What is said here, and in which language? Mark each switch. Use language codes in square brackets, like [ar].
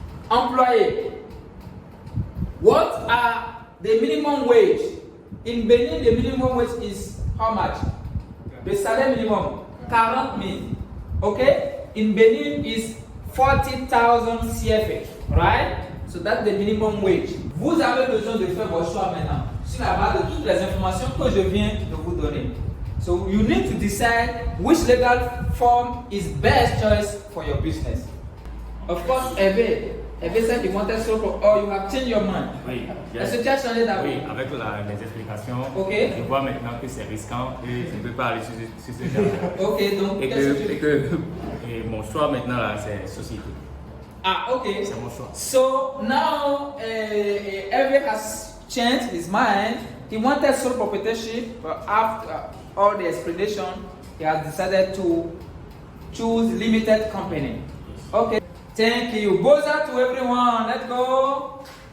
[en] Employee, what are the minimum wage? In Benin, the minimum wage is how much? The salary minimum, 40,000. Okay? In Benin is 40,000 CFA, right? So that's the minimum wage. [fr] Vous avez besoin de faire vos choix maintenant sur la base de toutes les informations que je viens de vous donner. [en] So you need to decide which legal form is best choice for your business. Of course, Ebe said you wanted solo or you have changed your mind. [fr] Oui, Est-ce que tu as changé d'avis? oui, avec les explications, Ok. je vois maintenant que c'est risquant et je ne peux pas aller sur ce genre. Ok, donc Et mon choix maintenant là, c'est société. Ah, ok. C'est mon choix. [en] So now Ebe has changed his mind. He wanted sole proprietorship, but after all the explanation, he has decided to choose limited company. Okay. Thank you. Boza to everyone. Let's go.